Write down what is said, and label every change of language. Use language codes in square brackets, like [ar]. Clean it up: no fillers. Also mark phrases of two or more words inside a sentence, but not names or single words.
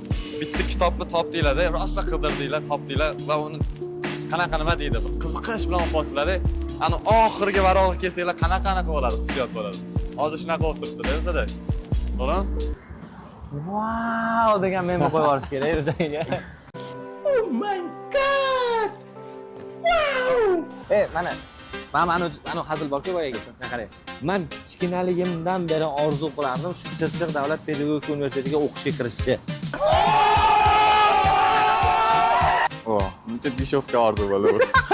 [uz] Bitta kitobni topdinglar-da, rosa qidirdinglar, topdinglar va uni qanaqa nima deydi, qiziqish bilan o'qisizlar-da. Ani oxirgi varog'i kelsanglar qanaqa bo'ladi, hissiyot bo'ladi. Hozir shunaqa bo'lib turibdi-da bizada. To'g'rimi? Wow degan meni qo'yib yuborish kerak o'zingga. [en] Oh my god! Wow! [uz] Mana hazil borku boyaga. Qarang. Men kichkinaligimdan beri orzu qilardim shu Chirchiq davlat pedagogika universitetiga o'qishga kirishni. Buncha dishovka orzu bo'ldi bu.